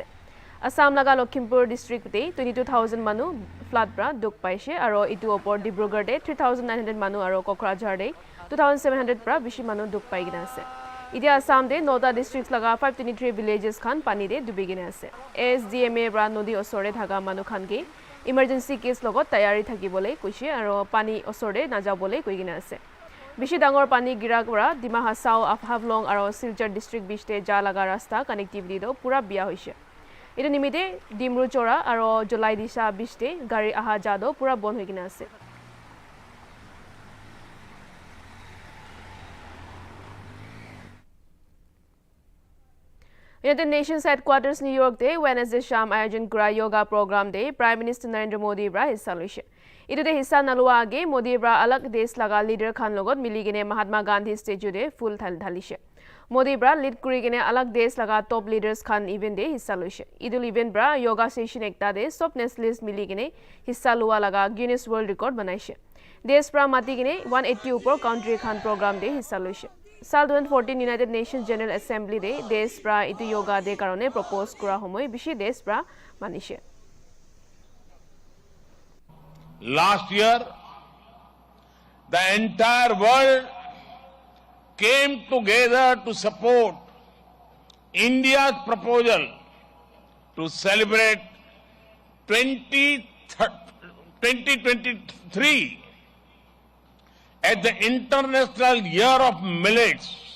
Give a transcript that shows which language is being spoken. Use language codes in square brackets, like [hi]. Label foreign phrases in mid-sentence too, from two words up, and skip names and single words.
[nag] Assam laga Lakhimpur district de 22,000 manu flood bra duk paise aro itu opor Dibrugarh de 3,900 manu aro Kokrajhar de 2,700 bra bishi manu duk paigina ase. Idia Assam de Nota districts laga 523 villages khan pani de dubigine ase. SDMA bra nodi osore thaga manu khan ge [en] emergency case [nag] logot tayari thakibole kuise aro pani osore najabole koigine ase. Bishi dangor pani gira bra Dima Hasao Havlong aro Silchar district bishte ja laga rasta connectivity do pura biya hoise. Itu nimite Dimru Chora aro Jolai Disha bishte gari aha jado pura bon hoigine ase. United Nations headquarters New York de Wednesday Sham Ayojan Kura [en] Yoga program [nag] de Prime Minister Narendra Modi bra hissa loise. Itu de hissa nalua age Modi bra alag desh laga leader khan logot miligine Mahatma Gandhi statue de full dhalise. Modi bra lead kurigine alag desh laga [en] top leaders [nag] khan event de hissa loise. Idul event bra [en] yoga session [nag] ekta de sob nationalist miligine hissa lua laga Guinness World Record banaise. Desh bra matigine 180 upor country khan program de hissa loise. Sal 2014 United Nations General Assembly de desh bra itu yoga de karone propose kura homoy bishi desh bra manishe. [en] Last year, the entire world came together to support India's proposal to celebrate 2023 as the International Year of Millets.